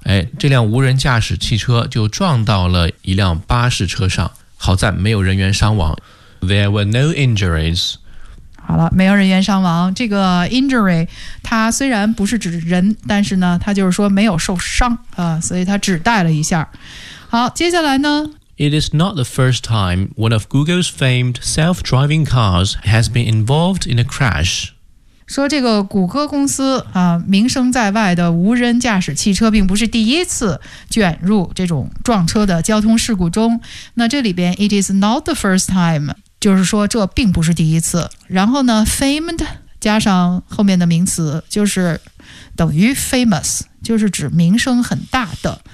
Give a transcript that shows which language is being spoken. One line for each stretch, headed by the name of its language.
Chinese: 哎、这辆无人驾驶汽车就撞到了一辆巴士车上，好在没有人员伤亡。
English: There were no injuries。
Chinese: 好了，没有人员伤亡。这个 injury 它虽然不是指人，但是呢它就是说没有受伤、啊、所以它只带了一下。好，接下来呢，
English: It is not the first time one of Google's famed self-driving cars has been involved in a crash.
Chinese: 说这个谷歌公司、啊、名声在外的无人驾驶汽车并不是第一次卷入这种撞车的交通事故中。那这里边
English: it is not the first time
Chinese: 就是说这并不是第一次。然后呢 famed 加上后面的名词就是等于 famous， 就是指名声很大的。